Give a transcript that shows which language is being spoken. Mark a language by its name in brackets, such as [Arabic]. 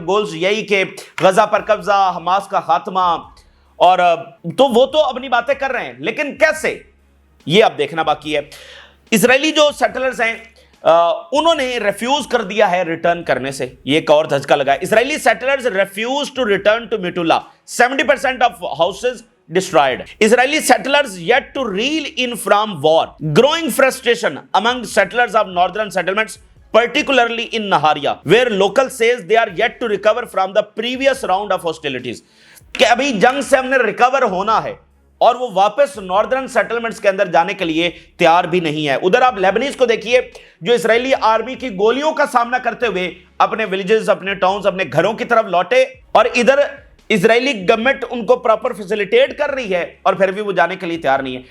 [Urdu] Goals یہی کہ غزہ پر قبضہ، حماس کا خاتمہ، اور تو وہ تو اپنی باتیں کر رہے ہیں لیکن کیسے، یہ اب دیکھنا باقی ہے. اسرائیلی جو سیٹلرز ہیں انہوں نے ریفیوز کر دیا ہے ریٹرن کرنے سے. یہ ایک اور دھچکا لگا ہے. [English] Israeli settlers refuse to return to Metula. 70% of houses destroyed. Israeli settlers yet to reel in from war. Growing frustration among settlers of northern settlements, particularly in Naharia, where local says they are yet to recover from the previous round of hostilities. [Urdu] کہ ابھی جنگ سے ہم نے recover ہونا ہے اور وہ واپس ناردرن سیٹلمنٹس کے اندر جانے کے لیے تیار بھی نہیں ہے. ادھر آپ لیبنیز کو دیکھیے جو اسرائیلی آرمی کی گولیوں کا سامنا کرتے ہوئے اپنے ولیجز، اپنے ٹاؤنز، اپنے گھروں کی طرف لوٹے، اور ادھر اسرائیلی گورنمنٹ ان کو پراپر فیسیلیٹیٹ کر رہی ہے اور پھر بھی وہ جانے کے لیے تیار نہیں ہے.